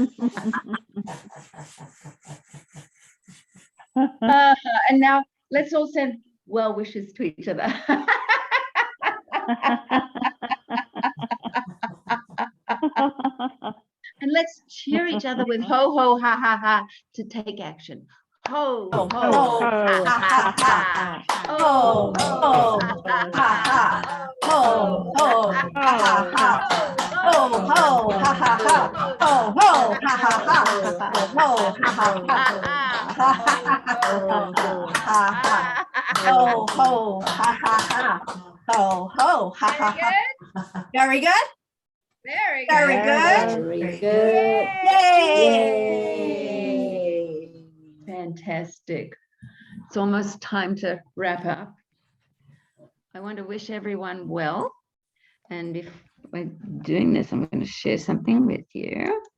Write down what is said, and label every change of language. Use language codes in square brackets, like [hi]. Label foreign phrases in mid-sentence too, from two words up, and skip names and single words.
[en] And now let's all send well wishes to each other. And let's cheer each other with ho, ho, ha, ha, ha to take action. Ho, ho, ho, ha, ha, ha. Ho, ho, ha, ha. ho, ho, ha, ha, ha. Ho, ho, ha, ha, ha. Ho, ho, ha, ha, ha. Ho, ha, ha, ha. Ho, ho, ha, ha, ha. Ho, ho, ha, ha, ha. Very good? Very Very good. good. Very good. Yay! Fantastic. It's almost time to wrap up. I want to wish everyone well. And if we're doing this, I'm going to share something with you.